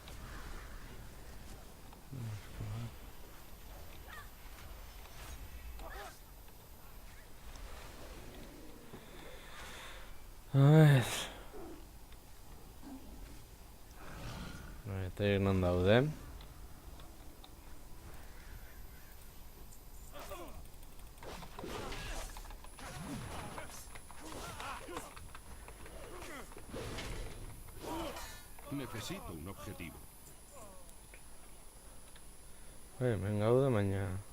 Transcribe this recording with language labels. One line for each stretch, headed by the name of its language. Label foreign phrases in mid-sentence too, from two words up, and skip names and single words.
Spanish: A ver.
Basque: Eta non daude?
Spanish: Necesito un objetivo.
Basque: Hemen gaude, baina...